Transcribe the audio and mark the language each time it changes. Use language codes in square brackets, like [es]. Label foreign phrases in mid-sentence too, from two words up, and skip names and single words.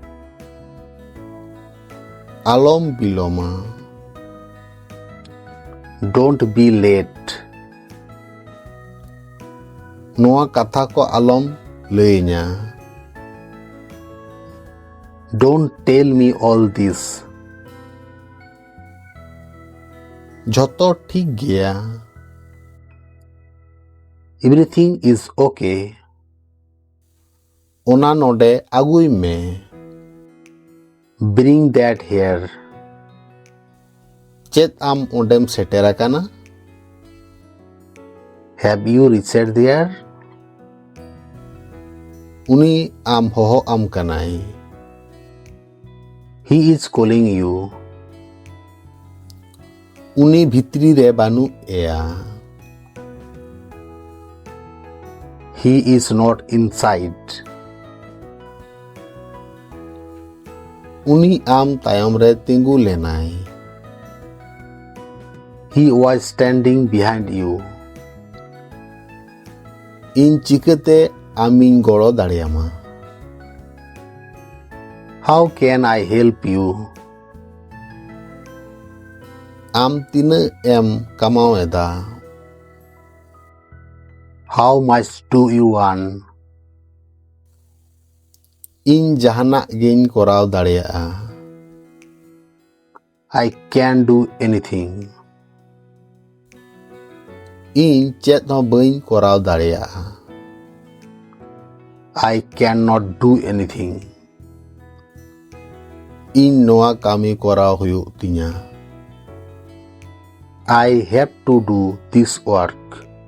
[sat] ᱟᱞᱚᱢ ᱵᱤᱞᱚᱢᱟ, [en] don't be late, [sat] ᱱᱚᱣᱟ ᱠᱟᱛᱷᱟ ᱠᱚ ᱟᱞᱚᱢ ᱞᱟᱹᱭᱟᱹᱧᱟ, [en] don't tell me all this, [sat] ᱡᱷᱚᱛᱚ ᱴᱷᱤᱠ ᱜᱮᱭᱟ, [en] everything is okay, [sat] ᱚᱱᱟ ᱱᱚᱰᱮ ᱟᱹᱜᱩᱭ ᱢᱮ, [en] bring that here, [sat] ᱪᱮᱫ ᱟᱢ ᱚᱸᱰᱮᱢ ᱥᱮᱴᱮᱨ ᱟᱠᱟᱱᱟ? [en] have you reached there? [sat] ᱩᱱᱤ ᱟᱢ ᱦᱚᱦᱚ ᱟᱢ ᱠᱟᱱᱟᱭ, [en] he is calling you, [sat] ᱩᱱᱤ ᱵᱷᱤᱛᱨᱤ ᱨᱮ ᱵᱟᱹᱱᱩᱜ ᱮᱭᱟ, [en] he is not inside, [sat] ᱩᱱᱤ ᱟᱢ ᱛᱟᱭᱚᱢ ᱨᱮ ᱛᱤᱸᱜᱩ ᱞᱮᱱᱟᱭ, [en] he was standing behind you, [sat] ᱤᱧ ᱪᱤᱠᱟᱹᱛᱮ ᱟᱢᱤᱧ ᱜᱚᱲᱚ ᱫᱟᱲᱮᱭᱟᱢᱟ? [en] how can I help you? [sat] ᱟᱢ ᱛᱤᱱᱟᱹᱜ ᱮᱢ ᱠᱟᱢᱟᱣ ᱮᱫᱟ? [en] how much do you want? [sat] ᱤᱧ ᱡᱟᱦᱟᱱᱟᱜ ᱜᱤᱧ ᱠᱚᱨᱟᱣ ᱫᱟᱲᱮᱭᱟᱜᱼᱟ, [en] I can do anything, [sat] ᱤᱧ ᱪᱮᱫ ᱦᱚᱸ ᱵᱟᱹᱧ ᱠᱚᱨᱟᱣ ᱫᱟᱲᱮᱭᱟᱜᱼᱟ, [en] I cannot do anything, [sat] ᱤᱧ ᱱᱚᱣᱟ ᱠᱟᱹᱢᱤ ᱠᱚᱨᱟᱣ ᱦᱩᱭᱩᱜ ᱛᱤᱧᱟ, [en] I have to do this work,